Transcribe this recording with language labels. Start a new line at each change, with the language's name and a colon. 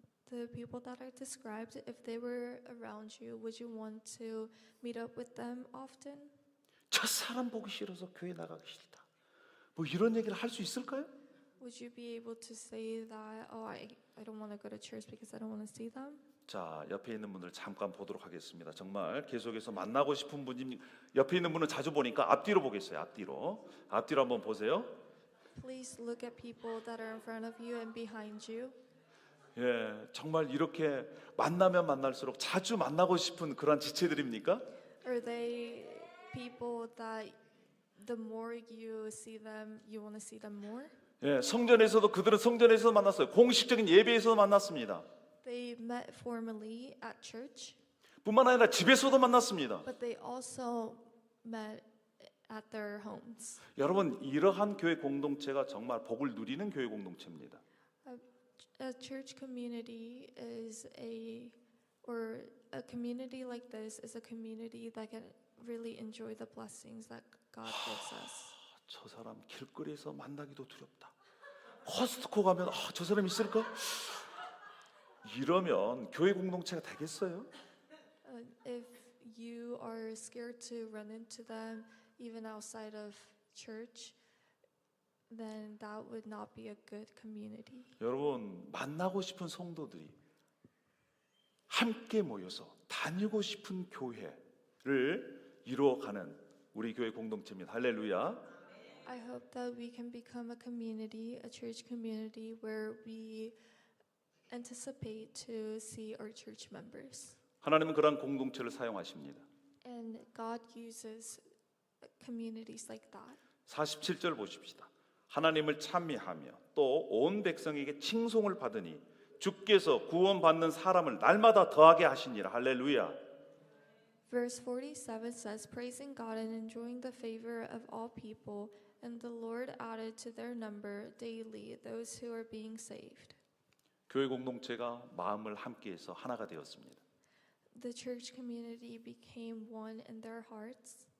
English: The people that I described, if they were around you, would you want to meet up with them often?
Korean: 저 사람 보기 싫어서 교회 나가기 싫다. 뭐 이런 얘기를 할 수 있을까요?
English: Would you be able to say that, I don't want to go to church because I don't want to see them?
Korean: 자, 옆에 있는 분들 잠깐 보도록 하겠습니다. 정말 계속해서 만나고 싶은 분이 옆에 있는 분은 자주 보니까 앞뒤로 보겠어요. 앞뒤로 한번 보세요.
English: Please look at people that are in front of you and behind you.
Korean: 예, 정말 이렇게 만나면 만날수록 자주 만나고 싶은 그런 지체들입니까?
English: Are they people that the more you see them, you want to see them more?
Korean: 예, 성전에서도 그들은 성전에서 만났어요. 공식적인 예배에서 만났습니다.
English: They met formally at church,
Korean: 뿐만 아니라 집에서도 만났습니다.
English: but they also met at their homes.
Korean: 여러분 이러한 교회 공동체가 정말 복을 누리는 교회 공동체입니다.
English: A church community is a community like this is a community that can really enjoy the blessings that God gives us.
Korean: 저 사람 길거리에서 만나기도 두렵다. 코스트코 가면 저 사람 있을까? 이러면 교회 공동체가 되겠어요?
English: If you are scared to run into them even outside of church, then that would not be a good community.
Korean: 여러분 만나고 싶은 성도들이 함께 모여서 다니고 싶은 교회를 이루어가는 우리 교회 공동체입니다. 할렐루야.
English: I hope that we can become a community, a church community where we anticipate to see our church members.
Korean: 하나님은 그러한 공동체를 사용하십니다.
English: And God uses communities like that.
Korean: 47절 보십시다. 하나님을 찬미하며 또 온 백성에게 칭송을 받으니 주께서 구원받는 사람을 날마다 더하게 하시니라. 할렐루야.
English: Verse 47 says, praising God and enjoying the favor of all people, and the Lord added to their number daily those who are being saved.
Korean: 교회 공동체가 마음을 함께해서 하나가 되었습니다.
English: The church community became one in their hearts,